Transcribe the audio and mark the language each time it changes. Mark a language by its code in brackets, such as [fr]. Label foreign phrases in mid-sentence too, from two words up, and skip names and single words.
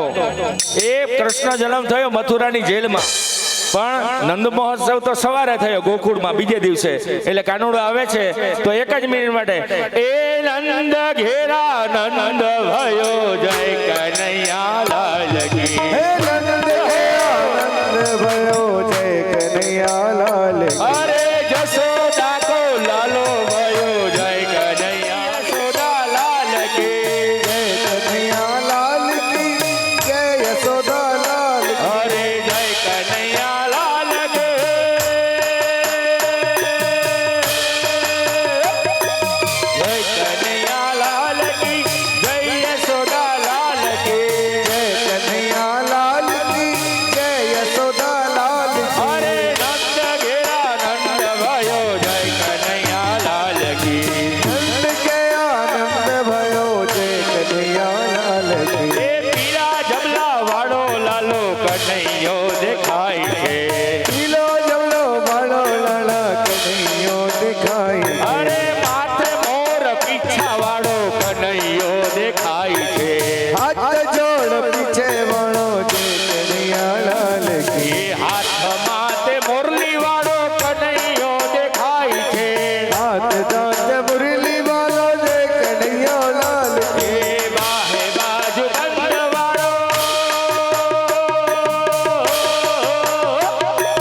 [gu] એ કૃષ્ણ જન્મ થયો મથુરાની જેલમાં, પણ નંદ મહોત્સવ તો સવારે થયો ગોકુળમાં બીજે દિવસે, એટલે કાનુડો આવે છે તો એક જ મિનિટ માટે એ [hi] नंद घेरा नंद भयो जय कन्हैया लाल की। हे नंद हे आनंद भयो जय कन्हैया लाल की। अरे जशोदा को लालो भयो जय कन्हैया यशोदा लाल की। जय कन्हैया लाल की, जय यशोदा लाल की। अरे जय कन्हैया लाल की। जय कन्हैया लाल की, जय यशोदा लाल की। जय कन्हैया लाल की, जय यशोदा लाल की। अरे नंद घेरा नंद भयो जय कन्हैया लाल की। नंद के आनंद भयो जय कन्हैया लाल की। [gu] એ પીળા જમલા વાળો લાલો કનૈયો દેખાય છે। [hi] पीलो जमलो बालो लाला कन्हैयो दिखाई। [gu] અરે માથે મોર પીછા વાળો કનૈયો દેખાય છે। [hi] हाथ जोड़ पीछे वालो जय कन्हैया लाल की। [gu] એ હાથમાં તે મોરલી વાળો કનૈયો દેખાય છે। [hi] हाथ दांत मुरली वालो जय कन्हैया लाल की। [gu] એ બાહે બાજુ બંધ વાળો